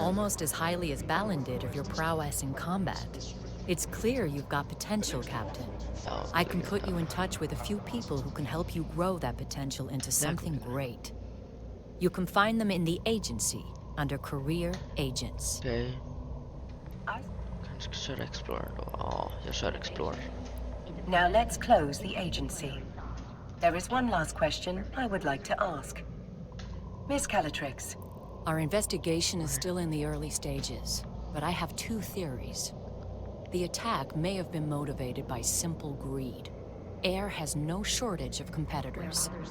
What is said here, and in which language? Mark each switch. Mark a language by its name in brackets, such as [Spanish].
[English] almost as highly as Balin did of your prowess in combat. It's clear you've got potential, Captain. [Swedish] Ja, [English] I can put you in touch with a few people who can help you grow that potential into something great. You can find them in the agency under Career Agents. [Swedish] Okej. Kanske ska köra Explorer då. Ja, jag kör Explorer. [English] Now let's close the agency. There is one last question I would like to ask. Miss Calatrix, Our investigation is still in the early stages, but I have two theories. The attack may have been motivated by simple greed. Air has no shortage of competitors.